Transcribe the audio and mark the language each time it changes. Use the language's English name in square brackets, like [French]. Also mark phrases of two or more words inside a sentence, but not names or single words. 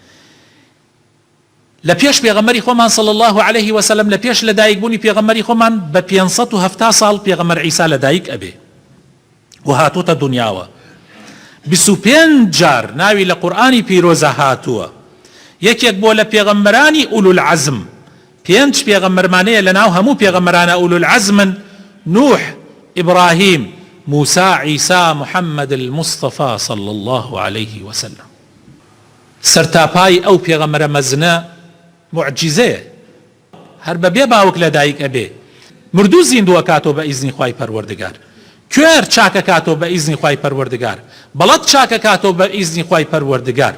[Central Kurdish] لە پێش پێغەمبەری خۆمان [Arabic] صلی الله عليه وسلم [Central Kurdish] لە پێش لەدایک بوونی پێغەمبەری خۆمان بە 570 ساڵ پێغەمبەر عیسا لەدایک ئەبێ و هاتووتە دنیاوە. 25 جار ناوی لە قورئانی پیرۆزە هاتووە. یەکێک بۆ لە پێغەمبەرانی [Arabic] ئولول عەزم. [Central Kurdish] 5 پێغەمبەرمانەیە لە ناو هەموو پێغەمبەرانە [Arabic] ئولول عەزمن: [Central Kurdish] نوح، ئیبراهیم، [Arabic] موسى، عيسى، محمد المصطفى صلى الله عليه وسلم. [Central Kurdish] سرتاپای ئەو پێغەمبەرە مەزنە معجزەیە، هەر بەبێ باوک لەدایک ئەبێ. مردوو زیندووە کاتەوە بە ئیزنی خوای پەروەردگار، کوێر چاکە کاتەوە بە ئیزنی خوای پەروەردگار، بەڵەت چاکە کاتەوە بە ئیزنی خوای پەروەردگار.